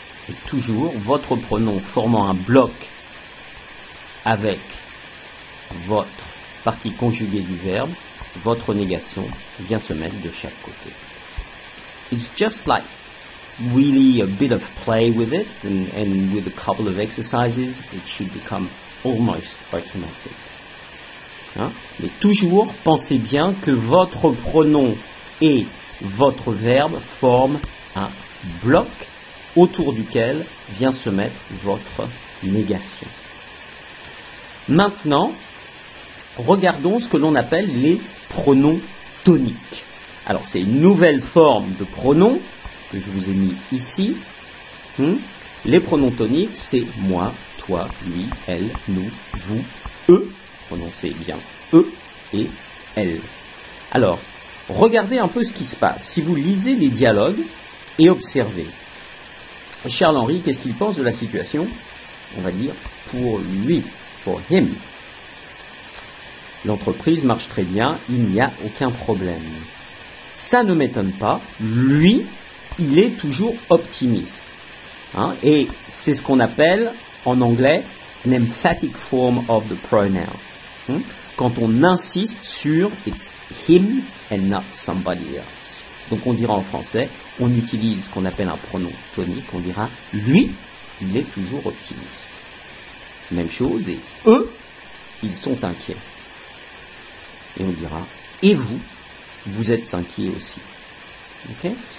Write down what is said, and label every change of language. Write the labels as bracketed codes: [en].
[fr] Et toujours, votre pronom formant un bloc avec votre partie conjuguée du verbe, votre négation vient se mettre de chaque côté. [en] It's just like really a bit of play with it, and with a couple of exercises, it should become almost automatic. Hein? [fr] Mais toujours, pensez bien que votre pronom et votre verbe forment un bloc autour duquel vient se mettre votre négation. Maintenant, regardons ce que l'on appelle les pronoms toniques. Alors, c'est une nouvelle forme de pronom que je vous ai mis ici. Les pronoms toniques, c'est moi, toi, lui, elle, nous, vous, eux. Prononcez bien eux et elle. Alors, regardez un peu ce qui se passe. Si vous lisez les dialogues et observez. Charles-Henri, qu'est-ce qu'il pense de la situation? On va dire pour lui, [en] for him. [fr] L'entreprise marche très bien, il n'y a aucun problème. Ça ne m'étonne pas, lui, il est toujours optimiste. Hein, et c'est ce qu'on appelle en anglais [en] an emphatic form of the pronoun. [fr] Quand on insiste sur [en] it's him and not somebody else. [fr] Donc on dira en français, on utilise ce qu'on appelle un pronom tonique, on dira lui, il est toujours optimiste. Même chose, et eux, ils sont inquiets. Et on dira, et vous, vous êtes inquiets aussi. Okay?